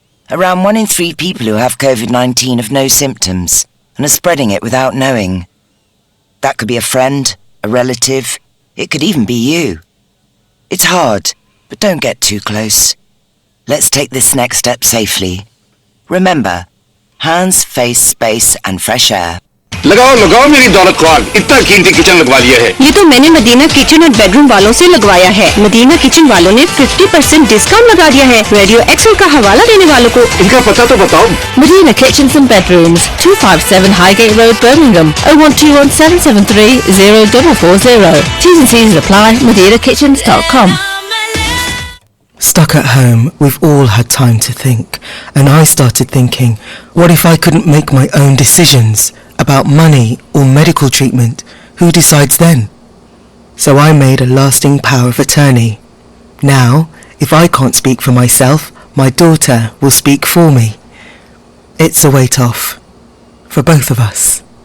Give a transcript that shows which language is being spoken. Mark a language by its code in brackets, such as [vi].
[en] Around 1 in 3 people who have COVID-19 have no symptoms and are spreading it without knowing. That could be a friend, a relative, it could even be you. It's hard, but don't get too close. Let's take this next step safely. Remember, hands, face, space and fresh air. [hi] लगाओ मेरी दौलत को आग, इतना कीमती kitchen लगवा लिया है। ये तो मैंने मदीना किचन और बेडरूम वालों से लगवाया है। मदीना किचन वालों ने 50% डिस्काउंट लगा दिया है। रेडियो एक्सेल का हवाला देने वालों को इनका पता तो बताओ। Medina kitchens and bedrooms, 257 Highgate Road, Birmingham, 0121773 0440. [en] T's and C's apply. MadinaKitchens.com. Stuck at home, we've all had time to think, and I started thinking, what if I couldn't make my own decisions about money or medical treatment? Who decides then? So I made a lasting power of attorney. Now, if I can't speak for myself, my daughter will speak for me. It's a weight off, for both of us.